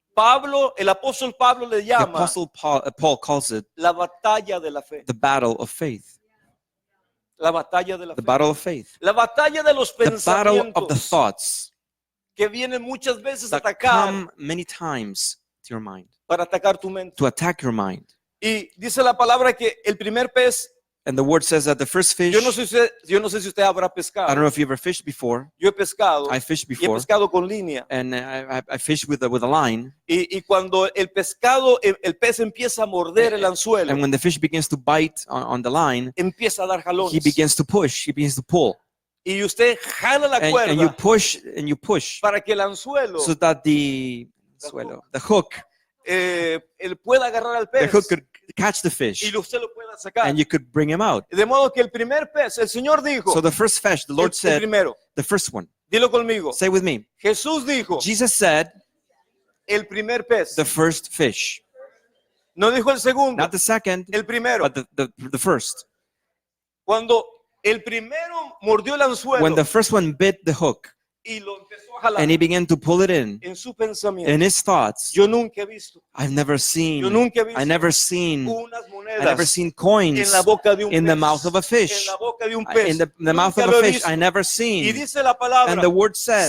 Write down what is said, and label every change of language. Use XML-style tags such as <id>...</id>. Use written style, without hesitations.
<es>Pablo, el apóstol Pablo le</es> <en>The</en> <es>llama</es> <en>Apostle Paul calls it</en> <es>la batalla de la fe.</es> <en>the battle of faith.</en> <es>La batalla de la</es> <en>The</en> <es>fe.</es> <en>battle of faith.</en> <es>La batalla de los</es> <en>The battle of the</en> <es>pensamientos</es> <en>thoughts</en> <es>que vienen muchas veces a</es> <en>that</en> <es>atacar</es> <en>come many times to your mind,</en> <es>para atacar tu mente.</es> <en>to attack your mind.</en> <es>Y dice la palabra que el primer pez,</es> <en>And the word says that the first fish,</en> <es>yo no sé si usted habrá</es> <en>I don't</en> <es>pescado.</es> <en>know if you ever fished before.</en> <es>Yo he pescado</es> <en>I fished</en> <es>y he</es> <en>before.</en> <es>pescado con línea.</es> <en>And I fished with a line.</en> <es>Y cuando el pescado, el pez empieza a morder el anzuelo,</es> <en>And when the fish begins to bite on the line,</en> <es>empieza a dar</es> <en>he</en> <es>jalones.</es> <en>begins to push, he begins to pull.</en> <es>Y usted jala la</es> <en>And you</en> <es>cuerda</es> <en>push</en> <es>para que el anzuelo</es> <en>so that the hook</en> <es>él pueda agarrar al</es> <en>the</en> <es>pez</es> <en>hook could catch the</en> <es>y</es> <en>fish</en> <es>usted lo pueda sacar.</es> <en>and you could bring him out.</en> <es>De modo que el primer pez, el Señor dijo,</es> <en>So the first fish, the Lord</en> <es>el</es> <en>said,</en> <es>primero,</es> <en>the first one.</en> <es>dilo conmigo.</es> <en>Say with me.</en> <es>Jesús dijo,</es> <en>Jesus said,</en> <es>el primer pez.</es> <en>the first fish.</en> <es>No dijo el segundo,</es> <en>Not the second,</en> <es>el primero.</es> <en>but the first.</en> <es>Cuando el primero mordió el anzuelo</es> <en>When the first one bit the hook</en> <es>y lo empezó a jalar</es> <en>and he began to pull it in</en> <es>su pensamiento,</es> <en>in his thoughts,</en> <es>yo nunca he visto,</es> <en>I've never seen,</en> <es>yo nunca he visto</es> <en>I never seen,</en> <es>unas</es> <en>I never</en> <es>monedas</es> <en>seen coins</en> <es>en la boca de un</es> <en>in the</en> <es>pez.</es> <en>mouth of a</en> <es>En</es> <en>fish.</en> <es>la boca de un pez.</es> <en>In the mouth</en> <es>Nunca</es> <en>of</en> <es>lo</es> <en>a</en> <es>he</es> <en>fish,</en> <es>visto.</es> <en>I never</en> <es>Y</es> <en>seen.</en> <es>dice la palabra,</es> <en>And the word says,</en>